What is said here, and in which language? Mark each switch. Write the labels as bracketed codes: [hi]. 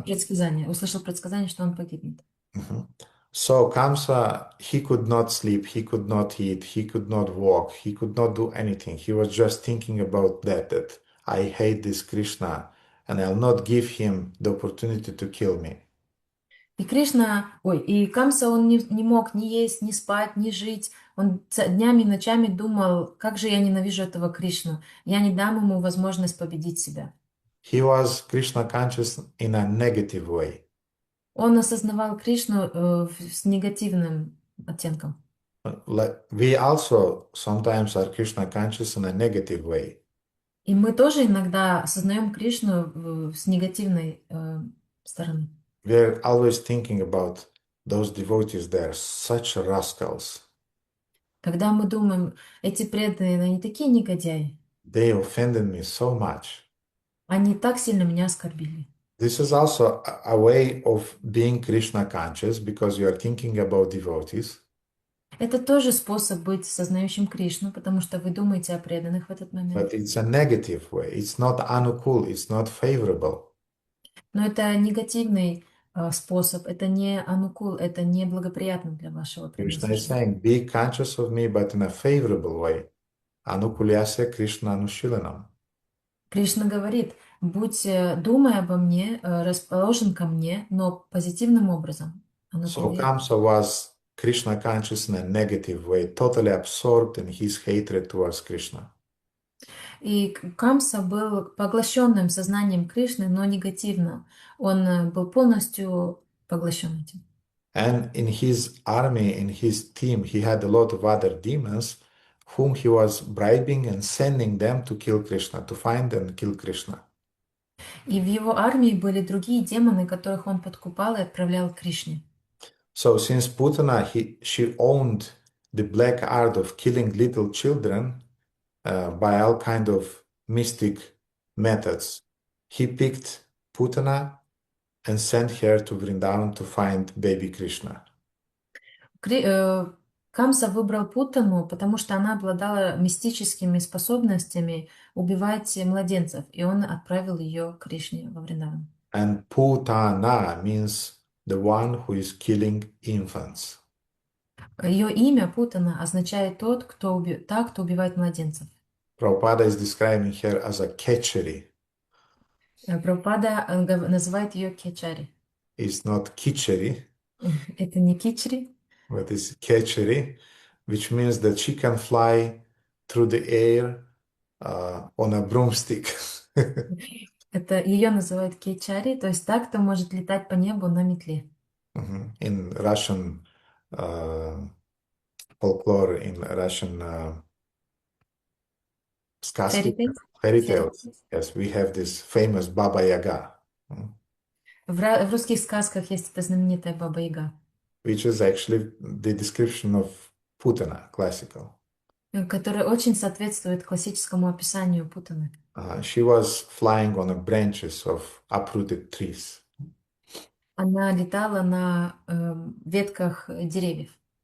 [ru] Предсказание. Услышал предсказание, что он погибнет. Mhm. [en] So Kamsa, he could not sleep, he could not eat, he could not walk, he could not do anything. He was just thinking about that I hate this Krishna and I'll not give him the opportunity to kill me. [ru] И Камса, он не мог ни есть, ни спать, ни жить. Он днями и ночами думал, как же я ненавижу этого Кришну. Я не дам ему возможность победить себя. [en] He was Krishna conscious in a negative way. [ru] Он осознавал Кришну с негативным оттенком. [en] We also sometimes are Krishna conscious in a negative way. [ru] И мы тоже иногда осознаем Кришну с негативной стороны. [en] We're always thinking about those devotees, they're such rascals. [ru] Когда мы думаем, эти преданные, они такие негодяи, [en] They offended me so much. [ru] они так сильно меня оскорбили. [en] This is also a way of being Krishna conscious because you are thinking about devotees. [ru] Это тоже способ быть сознающим Кришну, потому что вы думаете о преданных в этот момент. [en] But it's a negative way. It's not anukul, it's not favorable. [ru] Но это негативный способ, это не анукул, это не благоприятно для вашего [en] Krishna is [ru] преданного. [en] saying, be conscious of me, but in a favorable way. [sa] Anukulyasya Krishna Anushilanam. [ru] Кришна говорит, думай обо мне, расположен ко мне, но позитивным образом. [en] So Kamsa was Krishna conscious in a negative way, totally absorbed in his hatred towards Krishna. [ru] И Камса был поглощенным сознанием Кришны, но негативно. Он был полностью поглощен этим. [en] And in his army, in his team, he had a lot of other demons whom he was bribing and sending them to kill Krishna, to find and kill Krishna. [ru] И в его армии были другие демоны, которых он подкупал и отправлял к Кришне. [en] So since Putana, she owned the black art of killing little children by all kind of mystic methods, he picked Putana and sent her to Vrindavan to find baby Krishna. [ru] Камса выбрал Путану, потому что она обладала мистическими способностями убивать младенцев, и он отправил ее к Кришне во Вриндаван. [en] And Putana means the one who is killing infants. [ru] Ее имя Путана означает кто убивает младенцев. [en] Prabhupada is describing her as a ketchery. [ru] Прабхупада называет ее Кечари. [en] It's not kitchery, [ru] Это не Кичри, [en] but it's ketchery, which means that she can fly through the air on a broomstick. [ru] это ее называют Кечари, то есть так, кто может летать по небу на метле. [en] In Russian folklore, in Russian [ru] сказки, [en] fairy tales, yes, we have this famous Baba Yaga, [ru] В русских сказках есть эта знаменитая Баба Яга, [en] which is actually the description of Putana, classical. [ru] которая очень соответствует классическому описанию Путаны. [en] She was flying on the branches of uprooted trees. [ru] Она летала на ветках деревьев.